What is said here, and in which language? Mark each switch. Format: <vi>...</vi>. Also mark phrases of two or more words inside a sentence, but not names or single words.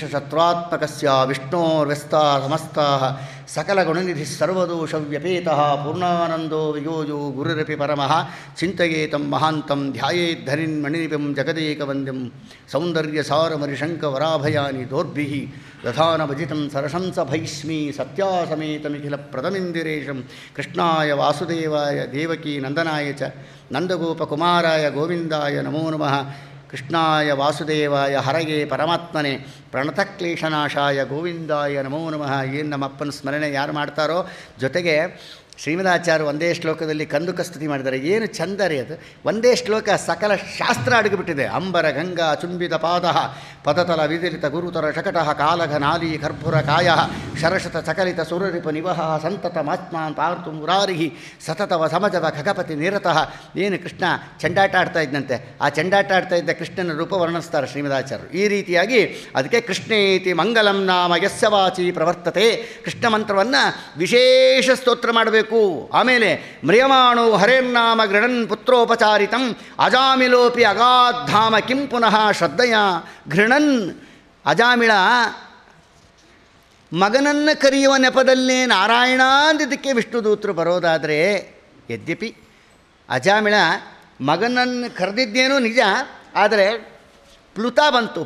<sa>ಶತ್ರುತ್ಮಕಸ್ಯ ವಿಷ್ಣೋರ್ವ್ಯಸ್ತಾ ಸಮಸ್ತಾಃ ಸಕಲಗುಣನಿಧಿಃ ಸರ್ವದೋಷವ್ಯಪೇತಃ ಪೂರ್ಣಾನಂದೋ ವಿಯೋಜೋ ಗುರುರಪಿ ಪರಮಃ ಚಿಂತಯೇತಂ ಮಹಾಂತಂ ಧ್ಯಾಯೇದ್ಧರಿನ್ಮಣಿನಿಭಂ ಜಗದೇಕವಂದ್ಯಂ ಸೌಂದರ್ಯಸಾರಮರಿಶಂಕವರಾಭಯಾನಿ ದೋರ್ಭಿಃ ದಧಾನಭಜಿತಂ ಸರಶಂಸಭೈಷ್ಮೀ ಸತ್ಯಾಸಮೇತಮಿಖಿಲಪ್ರದಮಿಂದಿರೇಶಂ ಕೃಷ್ಣಾಯ ವಾಸುದೇವಾಯ ದೇವಕೀ ನಂದನಾಯ ಚ ನಂದಗೋಪಕುಮಾರಾಯ ಗೋವಿಂದಾಯ ನಮೋ ನಮಃ. ಕೃಷ್ಣಾಯ ವಾಸುದೇವಾಯ ಹರಗೆ ಪರಮಾತ್ಮನೇ ಪ್ರಣತಕ್ಲೇಶನಾಶಾಯ ಗೋವಿಂದಾಯ ನಮೋ ನಮಃ.</sa> <kn>ಏನು ನಮ್ಮಪ್ಪನ ಸ್ಮರಣೆ ಯಾರು ಮಾಡ್ತಾರೋ, ಜೊತೆಗೆ ಶ್ರೀಮದಾಚಾರ್ಯ ಒಂದೇ ಶ್ಲೋಕದಲ್ಲಿ ಕಂದುಕ ಸ್ತುತಿ ಮಾಡಿದ್ದಾರೆ. ಏನು ಚಂದ ರೀ ಅದು! ಒಂದೇ ಶ್ಲೋಕ ಸಕಲ ಶಾಸ್ತ್ರ ಅಡಗಿಬಿಟ್ಟಿದೆ.</kn> <sa>ಅಂಬರ ಗಂಗಾ ಚುಂಬಿತ ಪಾದ ಪದತಲ ವಿದಿಲಿತ ಗುರುತರ ಶಕಟಃ ಕಾಲಘ ನಾಲಿ ಕರ್ಪುರ ಕಾಯ ಶರಶತ ಚಕಲಿತ ಸುರರಿಪ ನಿವಹ ಸಂತತ ಮಾತ್ಮಾನ್ ಪಾರ್ತು ಮುರಾರಿಹಿ ಸತತವ ಸಮಜವ ಖಗಪತಿ ನಿರತಃ.</sa> <kn>ಏನು ಕೃಷ್ಣ ಚೆಂಡಾಟ ಆಡ್ತಾ ಇದ್ದಂತೆ, ಆ ಚೆಂಡಾಟ ಆಡ್ತಾ ಇದ್ದ ಕೃಷ್ಣನ ರೂಪ ವರ್ಣಿಸ್ತಾರೆ ಶ್ರೀಮದಾಚಾರ್ಯರು. ಈ ರೀತಿಯಾಗಿ ಅದಕ್ಕೆ</kn> <sa>ಕೃಷ್ಣೇತಿ ಮಂಗಲಂ ನಾಮ ಯಸ್ಯ ವಾಚಿ ಪ್ರವರ್ತತೆ.</sa> <kn>ಕೃಷ್ಣ ಮಂತ್ರವನ್ನು ವಿಶೇಷ ಸ್ತೋತ್ರ ಮಾಡಬೇಕು.</kn> <sa>ಆಮೇಲೆ ಮ್ರಿಯಮಾಣೋ ಹರೇರ್ನಾಮ ಗೃಣನ್ ಪುತ್ರೋಪಚಾರಿತಂ ಅಜಾಮಿಲೋಪಿ ಅಗಾಧಾಮ ಕಿಂ ಪುನಃ ಶ್ರದ್ಧೆಯ ಘೃಣನ್.</sa> <kn>ಅಜಾಮಿಳ ಮಗನನ್ನು ಕರೆಯುವ ನೆಪದಲ್ಲೇ ನಾರಾಯಣ ಅಂದಿದ್ದಕ್ಕೆ ವಿಷ್ಣುದೂತರು ಬರೋದಾದರೆ, ಯದ್ಯಪಿ ಅಜಾಮಿಳ ಮಗನನ್ನು ಕರೆದಿದ್ದೇನೋ ನಿಜ, ಆದರೆ ಪ್ಲುತ ಬಂತು.</kn>